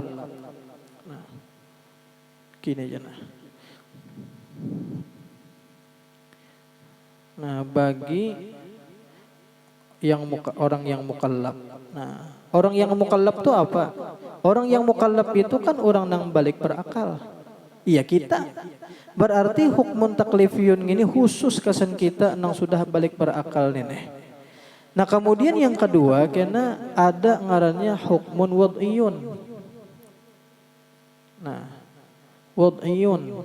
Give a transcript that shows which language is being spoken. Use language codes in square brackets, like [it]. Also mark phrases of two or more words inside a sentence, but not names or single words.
[id] Nah, gini aja nah. Nah, bagi orang yang mukallaf. Nah, orang yang mukallaf itu apa? Orang yang mukallaf itu kan orang yang balik berakal. Iya kita. [bjn] Berarti [ar] حكم تكليفي [bjn] ini khusus kesan kita nang sudah balik berakal nih. Nah kemudian yang kedua kena ada ngarannya [ar] حكم وضعي. [id] Nah wad'iyun.